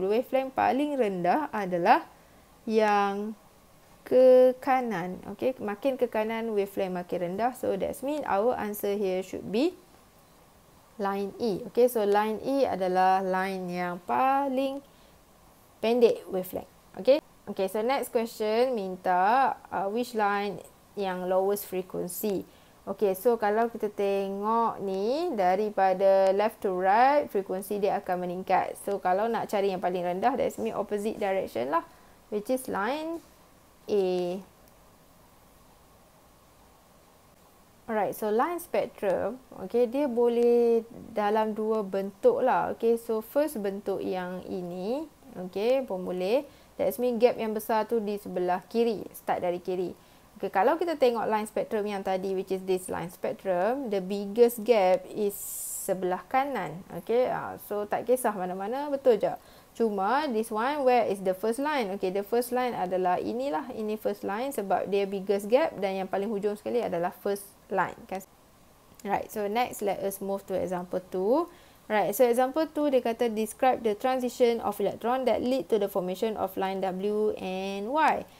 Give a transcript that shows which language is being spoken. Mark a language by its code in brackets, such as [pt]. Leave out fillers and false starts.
[ms] Wavelength paling rendah adalah yang ke kanan. Okay, makin ke kanan wavelength makin rendah. [en] So that means our answer here should be line E. [ms] Okay, so line E adalah line yang paling pendek wavelength. [en] Okay, okay, so next question minta which line yang lowest frequency. [ms] Okay, so kalau kita tengok ni daripada [en] left to right, [ms] frekuensi dia akan meningkat. So kalau nak cari yang paling rendah, [en] that's mean opposite direction lah, which is line A. [ms] Alright, so line spectrum, okay, dia boleh dalam dua bentuk lah. Okay, so first bentuk yang ini, okay, pun boleh. [en] That's mean gap [ms] yang besar tu di sebelah kiri, start dari kiri. [en] Okay, kalau kita tengok line spectrum yang tadi, which is this line spectrum, the biggest gap is [ms] sebelah kanan. Okay, so tak kisah mana-mana, betul je. [en] Cuma this one, where is the first line? [ms] Okay, the first line adalah inilah, ini first line sebab dia biggest gap dan yang paling hujung sekali adalah first line. [en] Kan? Right, so next let us move to example 2. Right, so example 2 [ms] dia kata [en] describe the transition of electron that lead to the formation of line W and Y.